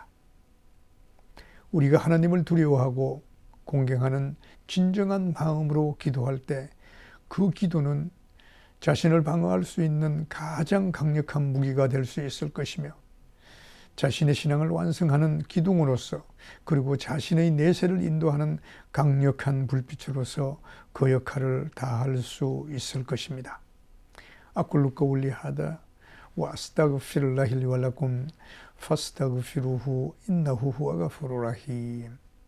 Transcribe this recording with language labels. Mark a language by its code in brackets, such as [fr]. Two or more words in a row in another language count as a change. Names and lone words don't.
[ko] 우리가 하나님을 두려워하고 공경하는 진정한 마음으로 기도할 때 그 기도는 자신을 방어할 수 있는 가장 강력한 무기가 될 수 있을 것이며 자신의 신앙을 완성하는 기둥으로서 그리고 자신의 내세를 인도하는 강력한 불빛으로서 그 역할을 다할 수 있을 것입니다. [ar] أقول قولي هذا وأستغفر الله لي ولكم فاستغفروه إنه هو غفور رحيم